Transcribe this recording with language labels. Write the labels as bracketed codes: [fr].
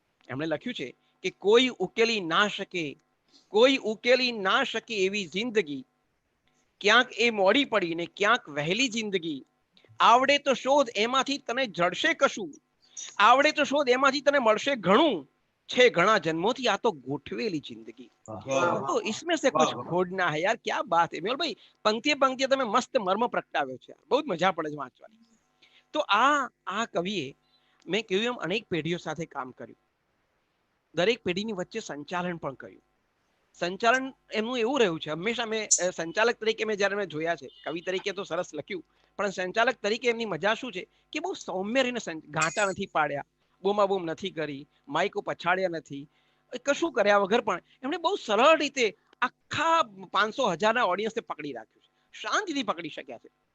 [gu] એમણે લખ્યું છે કે કોઈ ઉકેલી ના શકે, કોઈ ઉકેલી ના શકે એવી જિંદગી, ક્યાંક એ મોડી પડી ને ક્યાંક વહેલી જિંદગી. આવડે તો શોધ એમાંથી તને જડશે કશું, આવડે તો શોધ એમાંથી તને મળશે ઘણું, છે ઘણા જન્મોથી આ તો ગોઠવેલી જિંદગી. [hi] તો इसमें से कुछ खोजना है यार, क्या बात है मेहुल भाई. [gu] પંક્તિએ પંક્તિએ તમે મસ્ત મર્મ પ્રગટાવ્યો છે, બહુ જ મજા પડે છે વાંચવાની. તો આ કવિએ મેં કહ્યું એમ અનેક પેઢીઓ સાથે કામ કર્યું. દરેક પેઢીની વચ્ચે સંચાલન પણ કર્યું. સંચાલન એમનું એવું રહ્યું છે, હંમેશા મેં સંચાલક તરીકે મેં જ્યારે મેં જોયા છે, કવિ તરીકે તો સરસ લખ્યું, પણ સંચાલક તરીકે એમની મજા શું છે કે બહુ સૌમ્ય રહીને ગાંટા નથી પાડ્યા, બૂમાબૂમ નથી કરી, માઇકો પછાડ્યા નથી, કશું કર્યા વગર પણ એમણે બહુ સરળ રીતે આખા 500,000ના ઓડિયન્સને પકડી રાખ્યું છે, શાંતિથી પકડી શક્યા છે.